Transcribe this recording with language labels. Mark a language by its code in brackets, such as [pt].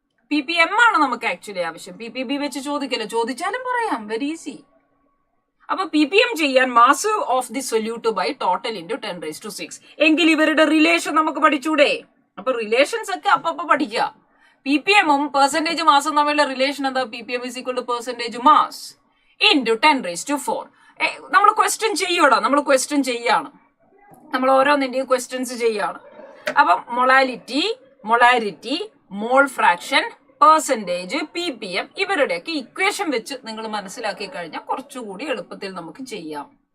[ml] ppm ആണ് നമുക്ക് actually ആവശ്യം. ppb വെച്ച് ചോദിക്കല്ലോ, ചോദിച്ചാലും പറയാം, [en] Very easy. അപ്പൊ ppm ചെയ്യാൻ mass of the solute by total into 10⁶. [ml] എങ്കിൽ ഇവരുടെ റിലേഷൻ നമുക്ക് പഠിച്ചൂടെ? അപ്പൊ റിലേഷൻസ് ഒക്കെ അപ്പൊ പഠിക്കുക. ppmഉം പെർസെന്റേജ് മാസും തമ്മിലുള്ള റിലേഷൻ എന്താ? [en] ppm is equal to percentage mass into 10⁴. [ml] നമ്മൾ ക്വസ്റ്റ്യൻ ചെയ്യൂടാ, നമ്മൾ ക്വസ്റ്റ്യൻ ചെയ്യാണ്, നമ്മൾ ഓരോന്നിന്റെയും ക്വസ്റ്റ്യൻസ് ചെയ്യാണ്. അപ്പം molarity, mole fraction, percentage, ppm ഇവരുടെയൊക്കെ ഇക്വേഷൻ വെച്ച് നിങ്ങൾ മനസ്സിലാക്കി കഴിഞ്ഞാൽ കുറച്ചുകൂടി എളുപ്പത്തിൽ നമുക്ക് ചെയ്യാം.